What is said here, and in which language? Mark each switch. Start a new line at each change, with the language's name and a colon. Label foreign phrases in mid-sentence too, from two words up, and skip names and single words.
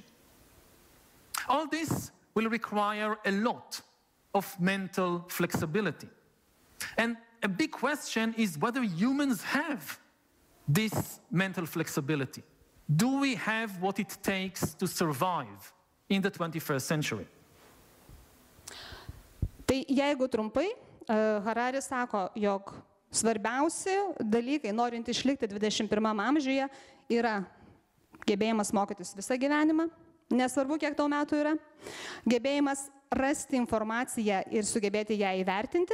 English: All this will require a lot of mental flexibility. And a big question is whether humans have this mental flexibility. Do we have what it takes to survive in the 21st century?
Lithuanian: Tai jeigu trumpai, Hararis sako, jog svarbiausi dalykai, norint išlikti 21 amžiuje, yra gebėjimas mokytis visą gyvenimą, nesvarbu, kiek tau metų yra, gebėjimas rasti informaciją ir sugebėti ją įvertinti.